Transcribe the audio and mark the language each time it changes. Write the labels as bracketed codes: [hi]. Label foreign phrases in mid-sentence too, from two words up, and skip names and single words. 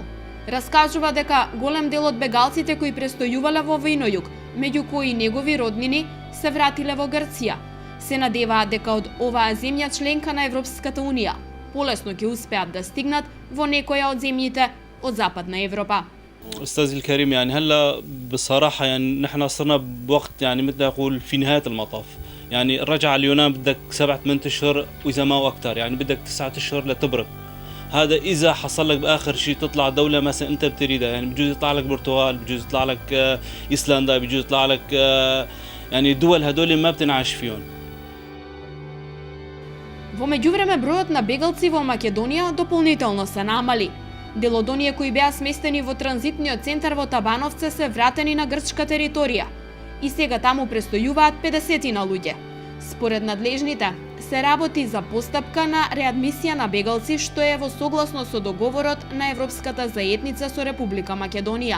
[mk] Раскажува дека голем дел од бегалците кои престојувале во Винојуг, меѓу кои негови роднини, се вратиле во Грција. Се надеваат дека од оваа земја членка на Европската Унија полесно ќе успеат да стигнат во некоја од земјите од Западна Европа. [ar] أستاذي الكريم يعني هلا بصراحة يعني نحن صرنا بوقت يعني مثل أقول في نهاية المطاف يعني الرجعة اليونان بدك 7-8 أشهر وإذا ما هو أكثر يعني بدك 9 أشهر لتبرك. هذا إذا حصل لك بآخر شيء تطلع دولة مثلا أنت بتريدها يعني بجوز يطلع لك برتغال بجوز يطلع لك إيسلندا بجوز يطلع لك يعني دول هدول ما بتنعاش فيهم. [mk] Во меѓувреме бројот на бегалци во Македонија дополнително се намали. Дел од оние кои беа сместени во транзитниот центар во Табановце се вратени на грчка територија и сега таму престојуваат 50 луѓе. Според надлежните, се работи за постапка на реадмисија на бегалци што е во согласно со договорот на Европската заедница со Република Македонија.